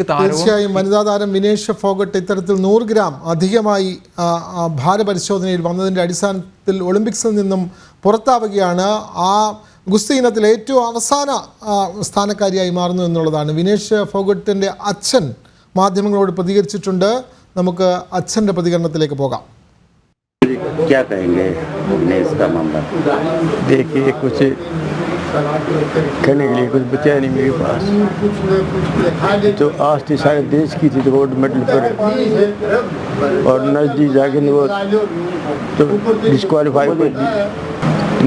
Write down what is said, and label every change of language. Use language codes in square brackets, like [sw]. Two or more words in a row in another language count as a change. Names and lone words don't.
[ml] തീർച്ചയായും വനിതാ താരം വിനേഷ് ഫോഗട്ട് ഇത്തരത്തിൽ 100 ഗ്രാം അധികമായി ഭാരപരിശോധനയിൽ വന്നതിൻ്റെ അടിസ്ഥാനത്തിൽ ഒളിമ്പിക്സിൽ നിന്നും പുറത്താവുകയാണ്. ആ ഗുസ്തി ഇനത്തിൽ ഏറ്റവും അവസാന സ്ഥാനക്കാരിയായി മാറുന്നു എന്നുള്ളതാണ്. വിനേഷ് ഫോഗട്ടിൻ്റെ അച്ഛൻ മാധ്യമങ്ങളോട് പ്രതികരിച്ചിട്ടുണ്ട്. നമുക്ക് അച്ഛൻ്റെ പ്രതികരണത്തിലേക്ക് പോകാം. [hi] क्या कहेंगे विनेश का मामला? देखिए कुछ कहने के लिए कुछ बचा नहीं मेरे पास। तो आज थी सारे देश की थी तो [en] gold medal [hi] पर और नजदीक जाके वो तो डिस्क्वालीफाई कर दी।